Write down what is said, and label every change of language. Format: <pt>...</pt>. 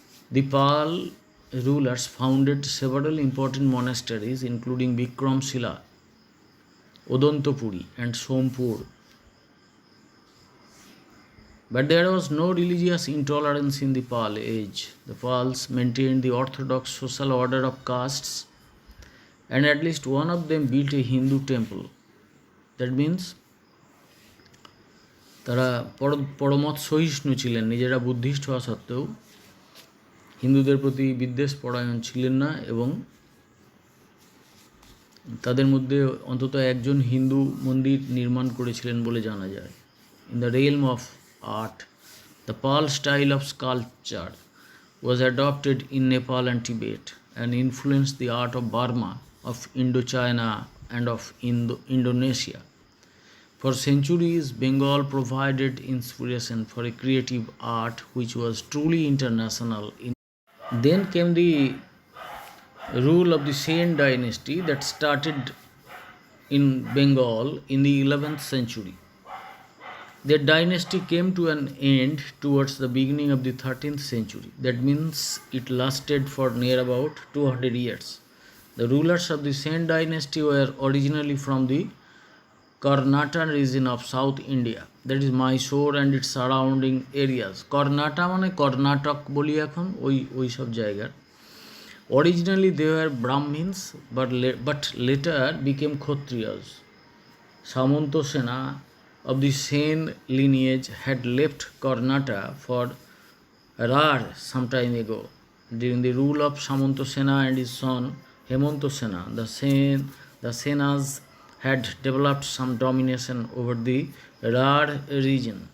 <en>The Pal rulers founded several important monasteries, including Bikramshila, Odantapuri, and Sompur. But there was no religious intolerance in the Pal age. The Pals maintained the orthodox social order of castes, and at least one of them built a Hindu temple. That means</en> <bn>তারা পরমত সহিষ্ণু ছিলেন, নিজেরা Buddhist হওয়া সত্ত্বেও হিন্দুদের প্রতি বিদ্বেষ পরায়ণ ছিলেন না, এবং তাদের মধ্যে অন্তত একজন হিন্দু মন্দির নির্মাণ করেছিলেন বলে জানা যায়।</bn> <en>In the realm of art, the Pal style of sculpture was adopted in Nepal and Tibet and influenced the art of Burma, of Indochina, and of Indonesia. For centuries, Bengal provided inspiration for a creative art which was truly international. Then came the rule of the Sen dynasty that started in Bengal in the 11th century. Their dynasty came to an end towards the beginning of the 13th century. That means it lasted for near about 200 years. The rulers of the Sen dynasty were originally from the Karnataka region of South India, that is Mysore and its surrounding areas.</en> <bn>Karnataka মানে কর্ণাটক বলি এখন ওই সব জায়গার।</bn> <en>Originally they were Brahmins but later became Kshatriyas. Samanto Sena of the Sen lineage had left Karnataka for Rar some time ago. During the rule of Samanto Sena and his son Hemanto Sena, the Senas had developed some domination over the Rar region.</en>